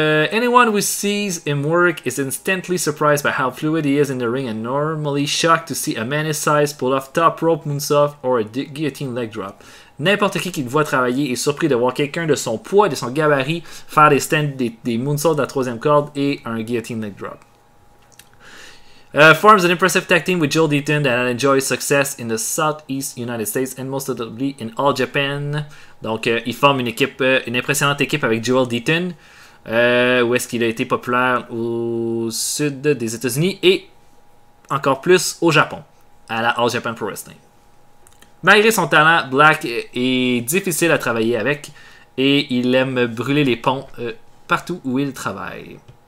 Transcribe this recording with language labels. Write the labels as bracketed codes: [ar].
[en] Anyone who sees him work is instantly surprised by how fluid he is in the ring and normally shocked to see a man-sized size pull off top rope moonsault or a guillotine leg drop. [fr] N'importe qui le voit travailler est surpris de voir quelqu'un de son poids et de son gabarit faire des moonsaults à la troisième corde et un guillotine leg drop. [en] Forms an impressive tag team with Joel Deaton that enjoys success in the Southeast United States and most notably in All Japan. [fr] Donc, il forme une impressionnante équipe avec Joel Deaton, où est-ce qu'il a été populaire au sud des États-Unis et encore plus au Japon, à la All Japan Pro Wrestling. Malgré son talent, Black est difficile à travailler avec et il aime brûler les ponts partout où il travaille.